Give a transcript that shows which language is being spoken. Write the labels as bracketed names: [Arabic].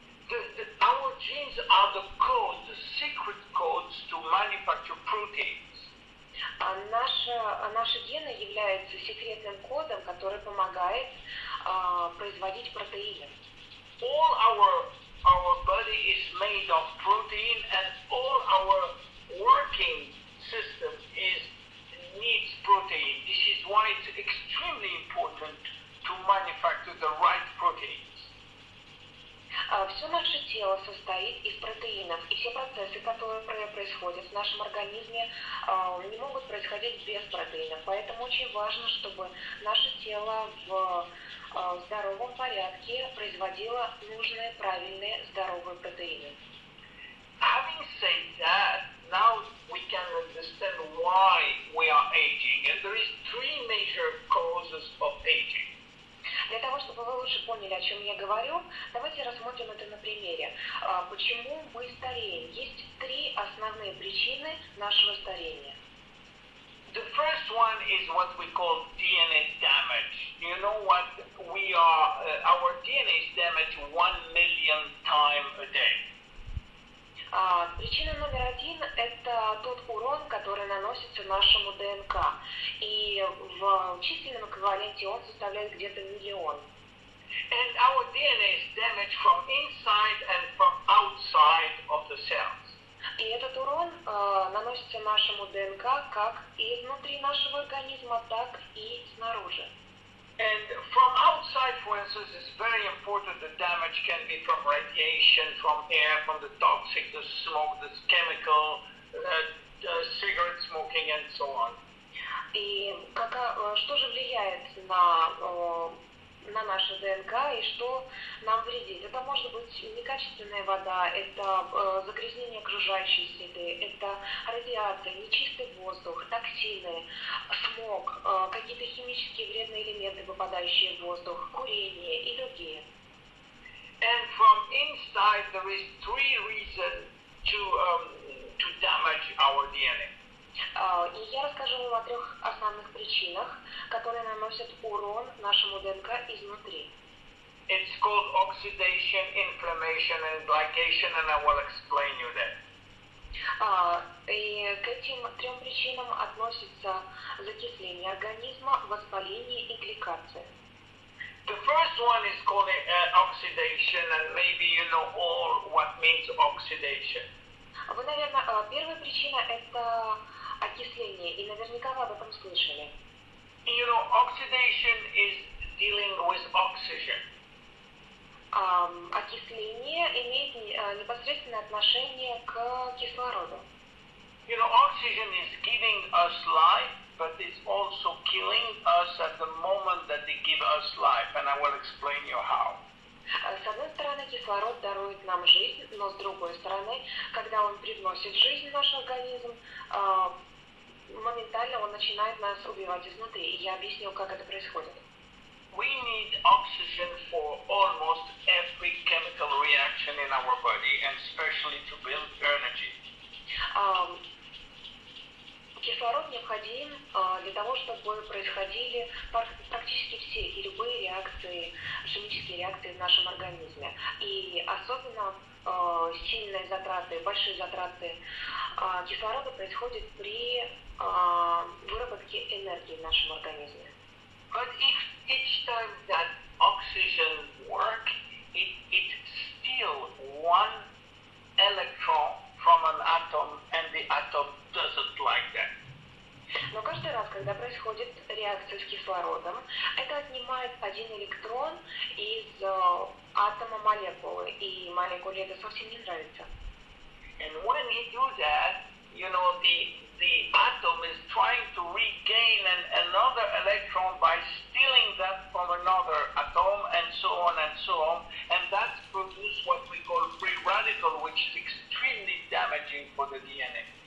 [English] Our genes are the codes, the secret codes to manufacture proteins. [Russian] Наши гены являются секретным кодом, который помогает производить протеины. [English] All our body is made of protein, and all our working system needs protein. This is why it's extremely important to manufacture the right proteins. [Russian] Все наше тело состоит из протеинов, и все процессы, которые происходят в нашем организме, не могут происходить без протеинов. Поэтому очень важно, чтобы наше тело в здоровом порядке производило нужные, правильные, здоровые протеины. [English] Having said that, now we can understand why we are aging, and there is three major causes of aging. [Russian] Для того, чтобы вы лучше поняли, о чем я говорю, давайте рассмотрим это на примере. Почему мы стареем? Есть три основные причины нашего старения. [English] The first one is what we call DNA damage. You know what? Our DNA is damaged 1 million times a day. [Russian] Причина номер один – это тот урон, который наносится нашему ДНК. И в численном эквиваленте он составляет где-то 1 миллион. [English] And our DNA is damaged from inside and from outside of the cells. [Russian] И этот урон наносится нашему ДНК как и изнутри нашего организма, так и снаружи. [English] And from outside, for instance, it's very important. The damage can be from radiation, from air, from the toxic, the smoke, the chemical, cigarette smoking, and so on. [Russian] И что же влияет на наше ДНК и что нам вредит? Это может быть некачественная вода, это загрязнение окружающей среды, это радиация, нечистый воздух, токсины, смог, какие-то химические вредные элементы, попадающие в воздух, курение и другие. [English] And from inside, there is three reasons to damage our DNA. [Russian] И я расскажу вам о 3 основных причинах, которые наносят урон нашему ДНК изнутри. [English] It's called oxidation, inflammation, and glycation, and I will explain you that. [Russian] И к этим 3 причинам относятся закисление организма, воспаление и гликация. [English] The first one is called oxidation, and maybe you know all what means oxidation. [Russian] Вы, наверное, первая причина – это окисление, и наверняка вы об этом слышали. [English] You know, oxidation is dealing with oxygen. [Russian] Окисление имеет непосредственное отношение к кислороду. [English] You know, oxygen is giving us life, but it's also killing us at the moment that they give us life, and I will explain you how. [Russian] С одной стороны, кислород дарует нам жизнь, но с другой стороны, когда он привносит жизнь в наш организм, моментально он начинает нас убивать изнутри. И я объясню, как это происходит. [English] We need oxygen for almost every chemical reaction in our body, and especially to build energy. [Russian] Кислород необходим для того, чтобы происходили практически все и любые реакции, химические реакции в нашем организме. И особенно сильные затраты, большие затраты кислорода происходят при выработке энергии в нашем организме. [English] But if each time that oxygen works, it steals one electron from an atom, and the atom doesn't like that. [Russian] Но каждый раз, когда происходит реакция с кислородом, это отнимает один электрон из атома молекулы, и молекуле это совсем не нравится. [English] And when he do that, you know, the atom is trying to regain another electron by stealing that from another atom, and so on and so on, and that produces what we call free radical, which is extremely damaging for the DNA.